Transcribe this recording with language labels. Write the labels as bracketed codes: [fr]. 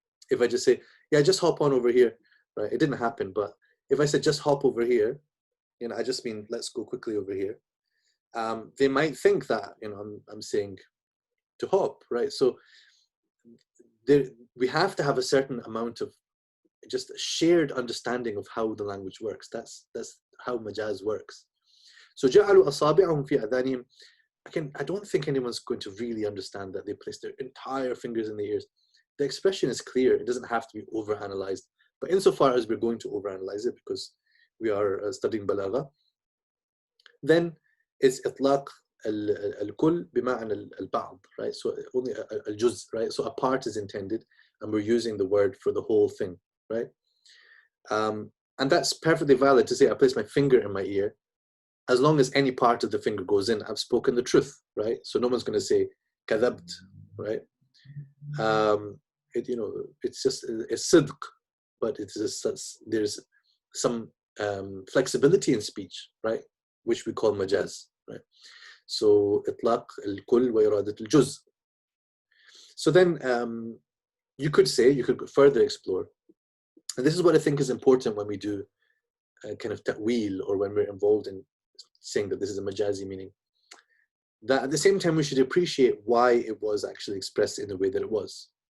[en] If I just say, yeah, just hop on over here, right? It didn't happen, but if I said just hop over here, I just mean let's go quickly over here. They might think that I'm saying to hop, right? So we have to have a certain amount of just a shared understanding of how the language works. That's how majaz works. [ar] So جعلوا أصابعهم في آذانهم. [en] I don't think anyone's going to really understand that they place their entire fingers in the ears. The expression is clear. It doesn't have to be overanalyzed. But insofar as we're going to overanalyze it, because we are studying balagha, then it's [ar] إطلاق الكل بمعنى البعض, [en] right? So only الجزء, right? So a part is intended, and we're using the word for the whole thing, right? And that's perfectly valid to say I place my finger in my ear. As long as any part of the finger goes in, I've spoken the truth, right? So no one's going to say كذبت, right? It's just it's sidq, but there's some flexibility in speech, right? Which we call majaz, right? [ar] So إطلاق الكل وإرادة الجزء. [en] So then you could further explore, and this is what I think is important when we do kind of ta'wil, or when we're involved in saying that this is a majazi meaning, that at the same time we should appreciate why it was actually expressed in the way that it was.